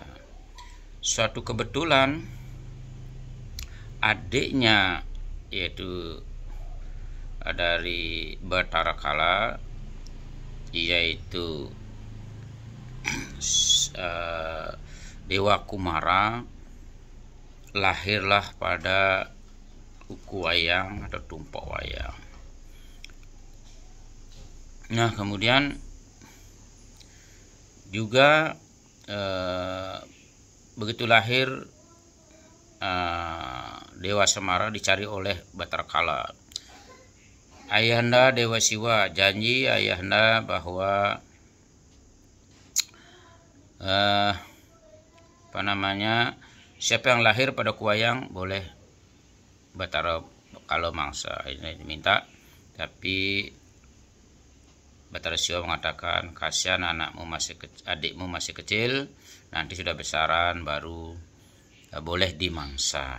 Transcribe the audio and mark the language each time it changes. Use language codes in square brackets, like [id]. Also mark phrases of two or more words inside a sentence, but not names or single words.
[id] Suatu kebetulan adiknya, yaitu dari Batara Kala, yaitu Dewa Kumara, lahirlah pada Ukuwayang atau Tumpok Wayang. Nah, kemudian juga begitu lahir Dewa Semara dicari oleh Batara Kala. Ayahanda Dewa Siwa janji ayahanda bahwa siapa yang lahir pada Kuwayang boleh Batara Kala mangsa. Ini diminta, tapi Batara Siwa mengatakan, kasihan adikmu masih kecil, nanti sudah besaran baru boleh dimangsa.